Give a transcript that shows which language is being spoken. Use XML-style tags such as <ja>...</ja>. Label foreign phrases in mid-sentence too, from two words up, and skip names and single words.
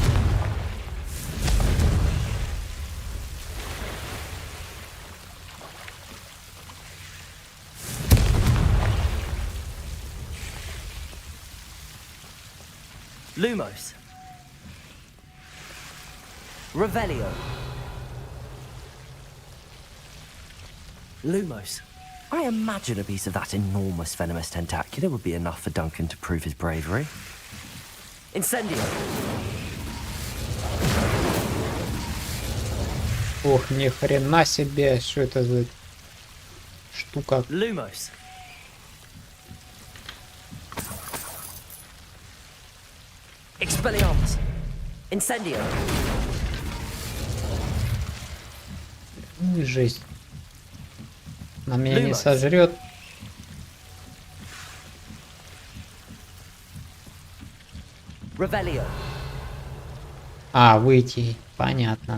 <en>Lumos. Revelio. Lumos. I imagine a piece of that enormous venomous tentacular would be enough for Duncan to prove his bravery. Incendio.</en> <ru>Ох, ни хрена себе, что это за штука? Lumos. Expelliarmus. Incendio. Ну и жесть. На меня не Lumos. сожрет. Revelio. А, выйти. Понятно.</ru>